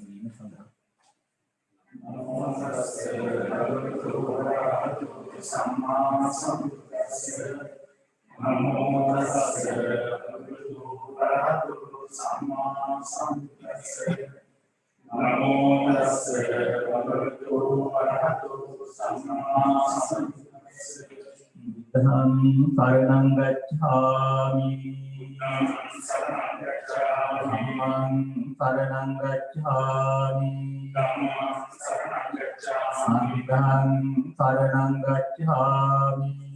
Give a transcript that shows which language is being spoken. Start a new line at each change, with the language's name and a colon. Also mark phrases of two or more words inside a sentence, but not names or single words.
Sinhala: වීම සඳහා
Pali: නමෝ තස්සේ භගවතු වරහතු සම්මා සම්බුද්දස්සේ නමෝ තස්සේ භගවතු වරහතු සම්මා සම්බුද්දස්සේ නමෝ තස්සේ භගවතු වරහතු සම්මා සම්බුද්දස්සේ Buddham saranam gacchami Dhammam saranam gacchami Sangham saranam gacchami